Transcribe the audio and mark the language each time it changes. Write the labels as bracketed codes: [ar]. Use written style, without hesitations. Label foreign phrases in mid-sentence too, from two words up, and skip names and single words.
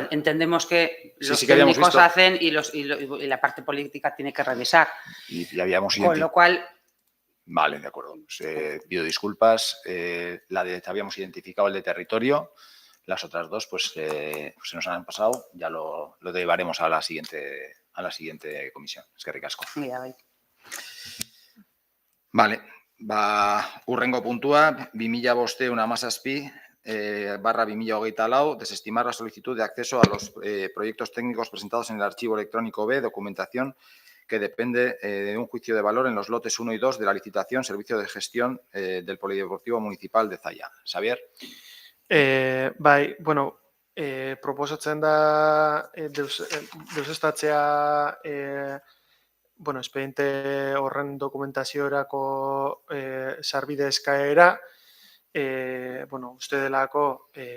[es] Entendemos que los técnicos hacen y la parte política tiene que revisar. Y habíamos con lo cual... Vale, de acuerdo. Pido disculpas. Habíamos identificado el de territorio. Las otras dos, pues se nos han pasado. Ya lo llevaremos a la siguiente comisión. Es que ricasco. Vale. [eu] Hurrengo puntua, 2005/2024, [es] desestimar la solicitud de acceso a los proyectos técnicos presentados en el archivo electrónico B, documentación que depende de un juicio de valor en los lotes 1 y 2 de la licitación Servicio de Gestión del Polideportivo Municipal de Zalla. Xabier? [eu] Proposatzen da deusestatzea espediente horren dokumentaziorako sarbide eskaera, uste delako